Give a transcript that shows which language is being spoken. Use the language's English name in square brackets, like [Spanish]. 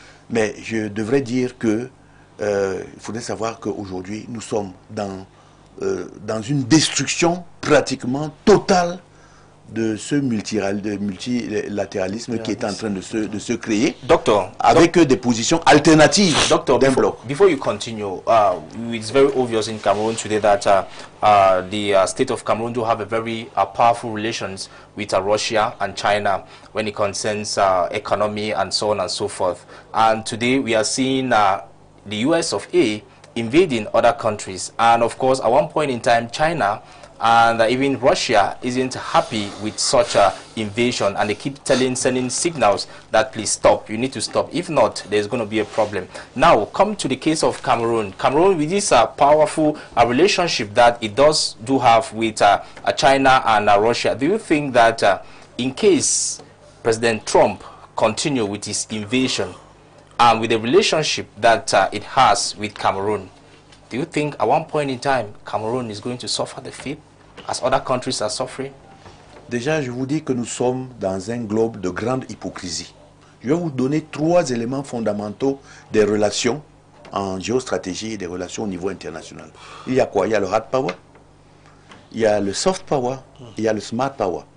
[French] Mais je devrais dire que il faudrait savoir qu'aujourd'hui, nous sommes dans une destruction pratiquement totale de ce multilatéralisme qui est en train de se créer, avec des positions alternatives d'un bloc. [English] Before you continue, it's very obvious in Cameroon today that the state of Cameroon do have a very powerful relations with Russia and China when it concerns economy and so on and so forth. And today we are seeing the US of A invading other countries, and of course at one point in time China and even Russia isn't happy with such an invasion, and they keep sending signals that please stop, you need to stop, if not there's going to be a problem. Now come to the case of Cameroon. Cameroon, with this powerful relationship that it do have with China and Russia, do you think that in case President Trump continue with his invasion and with the relationship that it has with Cameroon, do you think at one point in time Cameroon is going to suffer the fate as other countries are suffering? [French] Déjà, je vous dis que nous sommes dans un globe de grande hypocrisie. Je vais vous donner 3 éléments fondamentaux des relations en géostratégie et des relations au niveau international. Il y a quoi? Il y a le hard power, il y a le soft power, il y a le smart power.